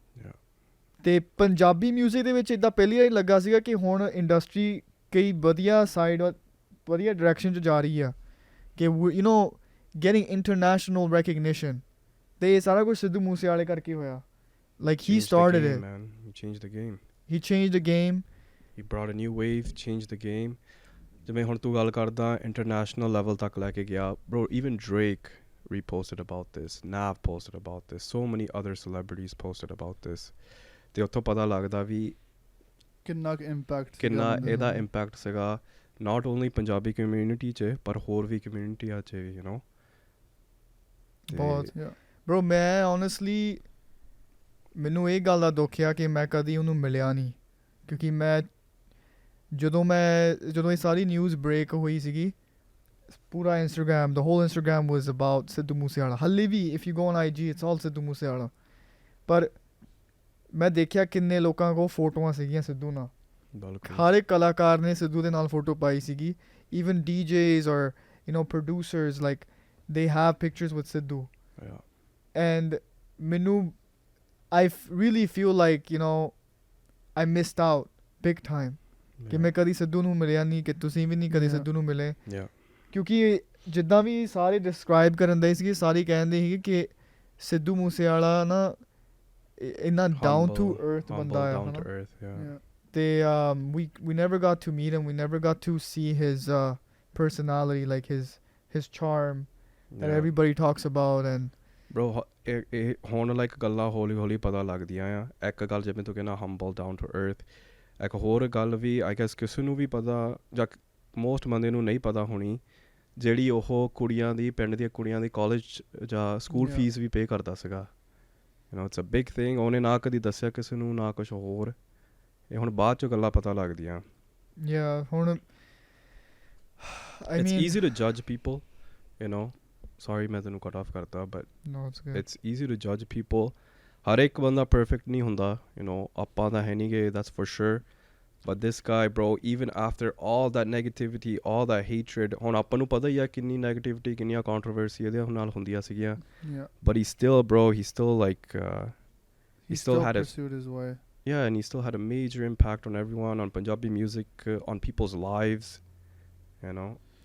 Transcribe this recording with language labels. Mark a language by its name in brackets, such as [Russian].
[Punjabi] ਅਤੇ ਪੰਜਾਬੀ ਮਿਊਜ਼ਿਕ ਦੇ ਵਿੱਚ ਇੱਦਾਂ ਪਹਿਲੀ ਵਾਰੀ ਲੱਗਾ ਸੀਗਾ ਕਿ ਹੁਣ ਇੰਡਸਟਰੀ ਕਈ ਵਧੀਆ ਸਾਈਡ, ਵਧੀਆ ਡਾਇਰੈਕਸ਼ਨ 'ਚ ਜਾ ਰਹੀ ਆ, ਕਿ [English] Getting international recognition. [Punjabi] ਅਤੇ ਇਹ ਸਾਰਾ ਕੁਛ ਸਿੱਧੂ ਮੂਸੇਵਾਲੇ ਕਰਕੇ ਹੋਇਆ। [English] Like he started it. Man. He changed the game. He changed the game. He brought a new wave, changed the game. [Punjabi] ਜਿਵੇਂ ਹੁਣ ਤੂੰ ਗੱਲ ਕਰਦਾ ਇੰਟਰਨੈਸ਼ਨਲ ਲੈਵਲ ਤੱਕ ਲੈ ਕੇ ਗਿਆ। [English] Bro, even Drake reposted about this. Nav posted about this. So many other celebrities posted about this. [Punjabi] ਤੇ ਉੱਥੋਂ ਪਤਾ ਲੱਗਦਾ ਵੀ ਕਿੰਨਾ ਕਿੰਨਾ ਇਹਦਾ ਇੰਪੈਕਟ ਸੀਗਾ, [English] not only [Punjabi] ਪੰਜਾਬੀ ਕਮਿਊਨਿਟੀ 'ਚ ਪਰ ਹੋਰ ਵੀ ਕਮਿਊਨਿਟੀਆਂ 'ਚ ਵੀ, ਬਹੁਤ ਬਰੋ। ਮੈਂ ਓਨੈਸਟਲੀ ਮੈਨੂੰ ਇਹ ਗੱਲ ਦਾ ਦੁੱਖ ਆ ਕਿ ਮੈਂ ਕਦੀ ਉਹਨੂੰ ਮਿਲਿਆ ਨਹੀਂ, ਕਿਉਂਕਿ ਮੈਂ ਜਦੋਂ ਇਹ ਸਾਰੀ ਨਿਊਜ਼ ਬ੍ਰੇਕ ਹੋਈ ਸੀਗੀ, ਪੂਰਾ Instagram, [English] the whole Instagram was about [Punjabi] Sidhu Moosewala. ਹਾਲੇ ਵੀ [English] if you go on IG it's all Sidhu Moosewala. [Punjabi] ਪਰ ਮੈਂ ਦੇਖਿਆ ਕਿੰਨੇ ਲੋਕਾਂ ਕੋਲ ਫੋਟੋਆਂ ਸੀਗੀਆਂ ਸਿੱਧੂ ਨਾਲ, ਹਰ ਇੱਕ ਕਲਾਕਾਰ ਨੇ ਸਿੱਧੂ ਦੇ ਨਾਲ ਫੋਟੋ ਪਾਈ ਸੀਗੀ। [English] even DJs or producers, like they have pictures with Sidhu. [Punjabi] And ਮੈਨੂੰ [English] I really feel like I missed out big time [Punjabi] ਕਿ ਮੈਂ ਕਦੀ ਸਿੱਧੂ ਨੂੰ ਮਿਲਿਆ ਨਹੀਂ, ਕਿ ਤੁਸੀਂ ਵੀ ਨਹੀਂ ਕਦੇ ਸਿੱਧੂ ਨੂੰ ਮਿਲੇ। ਕਿਉਂਕਿ ਜਿੱਦਾਂ ਵੀ ਸਾਰੇ ਡਿਸਕ੍ਰਾਈਬ ਕਰਨ ਦੇ ਸੀਗੇ, ਸਾਰੇ ਕਹਿੰਦੇ ਸੀਗੇ ਕਿ ਸਿੱਧੂ ਮੂਸੇਵਾਲਾ ਨਾ ਇੰਨਾ ਡਾਊਨ ਟੂ ਅਰਥ ਬੰਦਾ ਆ। [English] ਤੇ we never got to meet him, we never got to see his personality, like his charm that everybody talks about. And [Punjabi] bro, ਇਹ ਹੁਣ ਲਾਈਕ ਗੱਲਾਂ ਹੌਲੀ ਹੌਲੀ ਪਤਾ ਲੱਗਦੀਆਂ ਆ। ਇੱਕ ਗੱਲ ਜਿਵੇਂ ਤੂੰ ਕਹਿੰਦਾ ਹੰਬਲ, ਡਾਊਨ ਟੂ ਅਰਥ, ਇੱਕ ਹੋਰ ਗੱਲ ਵੀ ਆਈ ਗੈਸ ਕਿਸੇ ਨੂੰ ਵੀ ਪਤਾ ਜਾਂ ਮੋਸਟ ਬੰਦੇ ਨੂੰ ਨਹੀਂ ਪਤਾ ਹੋਣੀ, ਜਿਹੜੀ ਉਹ ਕੁੜੀਆਂ ਦੀ, ਪਿੰਡ ਦੀਆਂ ਕੁੜੀਆਂ ਦੀ ਕਾਲਜ ਜਾਂ ਸਕੂਲ ਫੀਸ ਵੀ ਪੇ ਕਰਦਾ ਸੀਗਾ। [English] It's a big thing. [Punjabi] ਉਹਨੇ ਨਾ ਕਦੀ ਦੱਸਿਆ ਕਿਸੇ ਨੂੰ, ਨਾ ਕੁਛ ਹੋਰ। ਇਹ ਹੁਣ ਬਾਅਦ 'ਚੋਂ ਗੱਲਾਂ ਪਤਾ ਲੱਗਦੀਆਂ। ਹੁਣ [English] it's easy to judge people, sorry [Punjabi] ਮੈਂ ਤੈਨੂੰ ਕੱਟ ਆਫ ਕਰਤਾ, [English] but it's easy to judge people. [Punjabi] ਹਰ ਇੱਕ ਬੰਦਾ ਪਰਫੈਕਟ ਨਹੀਂ ਹੁੰਦਾ, ਆਪਾਂ ਤਾਂ ਹੈ ਨਹੀਂ ਗੇ, [English] that's for sure. But this guy, bro, even after all that negativity, all that hatred, [Punjabi] ਹੁਣ ਆਪਾਂ ਨੂੰ ਪਤਾ ਹੀ ਆ ਕਿੰਨੀ negativity, ਕਿੰਨੀਆਂ controversy ਇਹਦੇ ਨਾਲ ਹੁੰਦੀਆਂ ਸੀਗੀਆਂ. [English] Yeah. But he still, bro, he still like He still had pursued his way. yeah, and he still had a major impact on everyone, on Punjabi music, on people's lives, you know.